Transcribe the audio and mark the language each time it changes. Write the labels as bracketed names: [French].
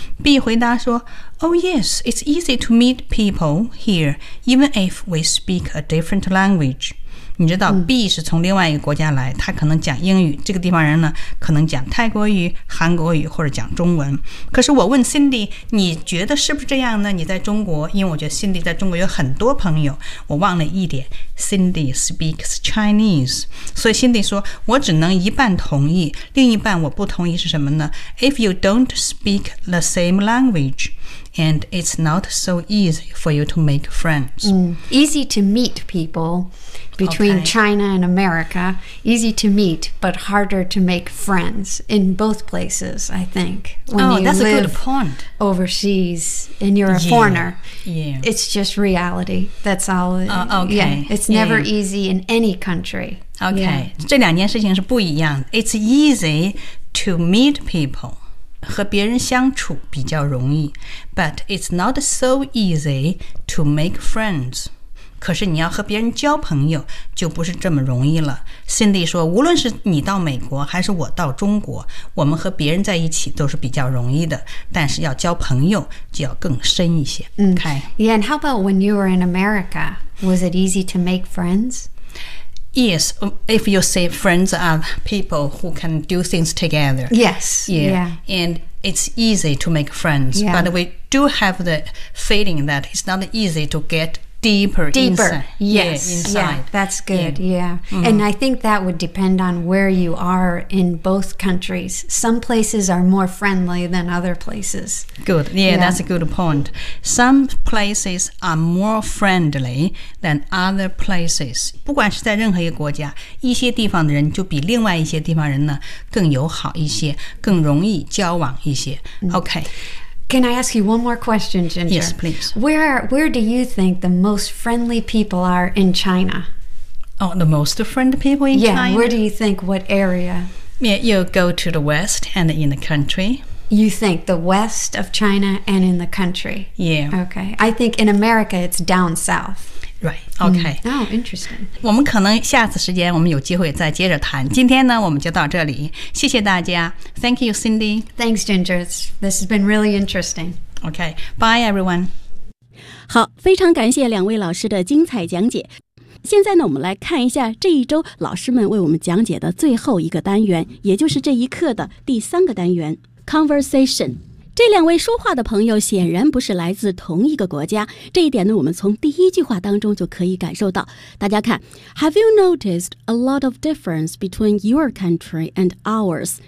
[English] B [Chinese] 回答说 [English] Oh yes, it's easy to meet people here even if we speak a different language。 [Chinese] 你知道 B 是从另外一个国家来，他可能讲英语，这个地方人呢可能讲泰国语、韩国语或者讲中文。可是我问 Cindy， 你觉得是不是这样呢？你在中国，因为我觉得 Cindy 在中国有很多朋友，我忘了一点， [English] Cindy speaks Chinese， [Chinese] 所以 Cindy 说我只能一半同意，另一半我不同意是什么呢？ [English] If you don't speak the same language and it's not so easy for you to make friends、 Easy to meet people between、China and America. Easy to meet but harder to make friends in both places, I think. Oh, that's a good point. Overseas and you're a foreigner. Yeah. It's just reality. That's all. Okay. Yeah, it'snever easy in any country. Okay,、 [Chinese] 这两件事情是不一样的。 [English] It's easy to meet people. [Chinese] 和别人相处比较容易。 [English] But it's not so easy to make friends. [Chinese] 可是你要和别人交朋友就不是这么容易了。 Cindy 说，无论是你到美国还是我到中国，我们和别人在一起都是比较容易的，但是要交朋友就要更深一些。 [English] Okay. Yeah, and how about when you were in America? Was it easy to make friends? Yes, if you say friends are people who can do things together. Yes, yeah. Yeah. And it's easy to make friends. Yeah. But we do have the feeling that it's not easy to get deeper inside. Yes, yeah, inside. Yeah, that's good, yeah. Mm-hmm. And I think that would depend on where you are in both countries. Some places are more friendly than other places. Good, yeah, yeah. That's a good point. Some places are more friendly than other places. [Chinese] 不管是在任何一个国家，一些地方的人就比另外一些地方人呢更友好一些，更容易交往一些。 [English] Okay. Can I ask you one more question, Ginger? Yes, please. Where do you think the most friendly people are in China? Oh, the most friendly people in China? Yeah, where do you think, what area? Yeah, you go to the west and in the country. You think the west of China and in the country? Yeah. Okay. I think in America, it's down south. Right, okay.、 Oh, interesting. [Chinese] 我们可能下次时间我们有机会再接着谈。今天呢，我们就到这里。谢谢大家。 [English] Thank you, Cindy. Thanks, Ginger. This has been really interesting. Okay, bye, everyone. [Chinese] 好，非常感谢两位老师的精彩讲解。现在呢，我们来看一下这一周老师们为我们讲解的最后一个单元，也就是这一课的第三个单元 ,Conversation. 这两位说话的朋友显然不是来自同一个国家，这一点呢，我们从第一句话当中就可以感受到。大家看 [English] ，Have you noticed a lot of difference between your country and ours？